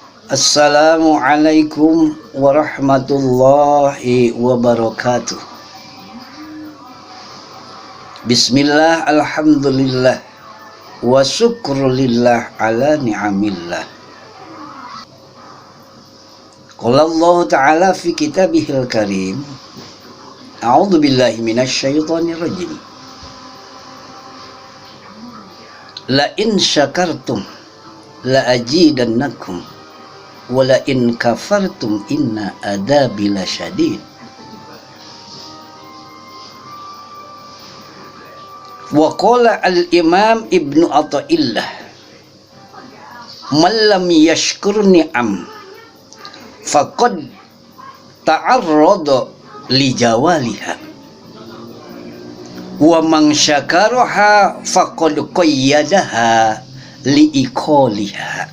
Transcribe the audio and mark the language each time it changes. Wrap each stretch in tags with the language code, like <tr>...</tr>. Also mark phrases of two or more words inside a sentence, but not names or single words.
<ar>السلام عليكم ورحمة الله وبركاته. بسم الله، الحمد لله، وشكر لله على نعم الله. قال الله تعالى في كتابه الكريم، أعوذ بالله من الشيطان الرجيم. لئن شكرتم لأزيدنكم ولئن كفرتم إن عذابي لشديد. وقال الإمام ابن عطاء الله، من لم يشكر النعم فقد تعرض لزوالها ومن شكرها فقد قيدها بعقالها.</ar>